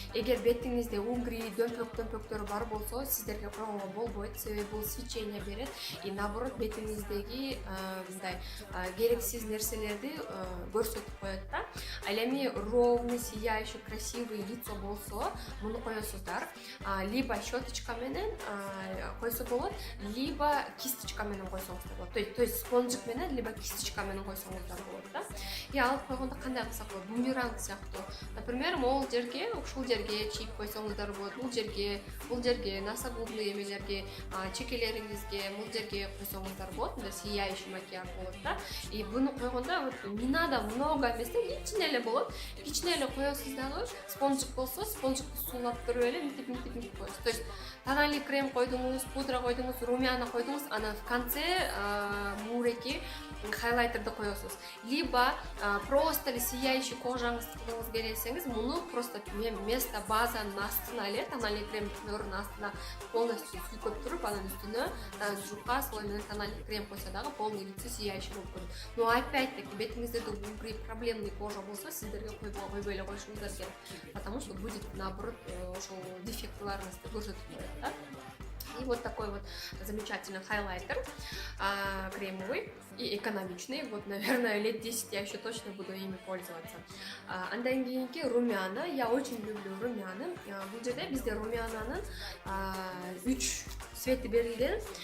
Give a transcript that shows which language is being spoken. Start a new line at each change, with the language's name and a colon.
Kyrgyz: Эгер бетиңизде унгри, дөмпөктөр бар болсо, сиздерге койгонго болбойт, себеби бул свечение берет
Russian: и наоборот
Kyrgyz: бетиңиздеги мындай керексиз нерселерди көрсөтүп коет да. Ал эми
Russian: ровный, сияющий, красивый лицо
Kyrgyz: болсо, муну коесуздар. Либо щеточка менен койсо болот, либо кисточка менен койсоңуздар болот. То есть спонжик менен, либо кисточка менен койсоңуздар болот да. И алып койгондо кандай кылсак болот? Бумеранг сыяктуу. Например, могул жерге, ушул жерге чийип койсоңуздар болот. Бул жерге, носогубный эмелерге, чекелериңизге, бул жерге койсоңуздар болот. Мындай сияющий макияж болот да. И буну койгондо
Russian: вот не надо много
Kyrgyz: эмес, кичине эле болот. Кичине эле коесуз дагы, спонжик болсо, спонжикти суулап туруп эле мынтип коесуз. То есть тональный крем койдуңуз, пудра койдуңуз, румяна койдуңуз, анан
Russian: в конце
Kyrgyz: муреки хайлайтерди коесуз. Либо просто эле сияющий кожаңызды кылгыңыз келсеңиз, муну просто вместо базанын астына эле тональный кремдин астына полностью сүйкөп туруп, анан үстүнө жука слой менен тональный крем койсо дагы
Russian: полный лицо сияющий
Kyrgyz: болуп көрүнөт.
Russian: Но опять-таки
Kyrgyz: бетиңизде угри,
Russian: проблемный кожа
Kyrgyz: болсо, сиздерге койбой эле коюшуңуздар керек,
Russian: потому что будет наоборот
Kyrgyz: ошол дефектларыңызды көрсөтүп коет да.
Russian: И вот такой вот замечательный хайлайтер кремовый и экономичный. Вот, наверное, лет 10 я еще точно буду ими пользоваться.
Kyrgyz: Андан кийинки румяна.
Russian: Я очень люблю румяна.
Kyrgyz: Бул жерде бизде румянанын 3 цвети берилген.